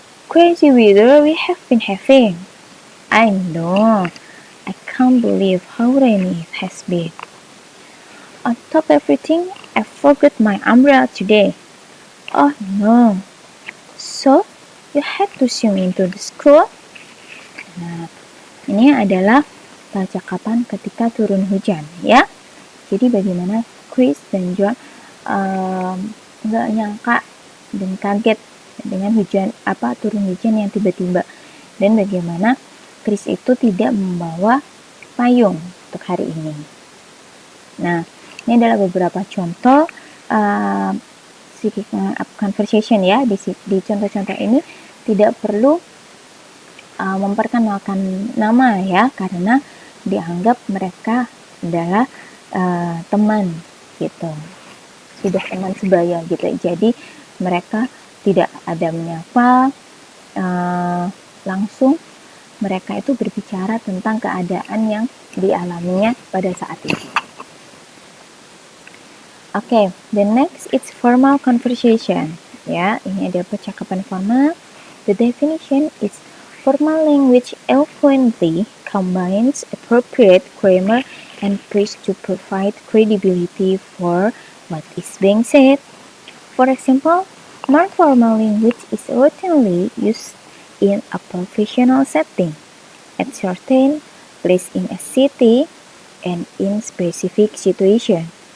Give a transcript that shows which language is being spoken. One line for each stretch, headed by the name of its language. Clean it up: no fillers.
English: Crazy weather we have been having. I know. I can't believe how rainy it has been. On top of everything, I forgot my umbrella today. Oh no. So, you had to swim into the school?
Indonesian: Nah, ini adalah percakapan ketika turun hujan, ya. Jadi bagaimana Chris dan John nggak nyangka dan kaget dengan turun hujan yang tiba-tiba, dan bagaimana Chris itu tidak membawa payung untuk hari ini. Nah, ini adalah beberapa contoh speaking up conversation ya. Di contoh-contoh ini tidak perlu memperkenalkan nama ya, karena dianggap mereka adalah teman gitu, sudah teman sebaya gitu. Jadi mereka tidak ada menyapa, langsung mereka itu berbicara tentang keadaan yang dialaminya pada saat itu.
English: Okay, the next is formal conversation.
Indonesian: Ya, ini ada percakapan formal.
English: The definition is formal language eloquently combines appropriate grammar and phrase to provide credibility for what is being said. For example, more formal language is routinely used in a professional setting, at certain place in a city, and in specific situation.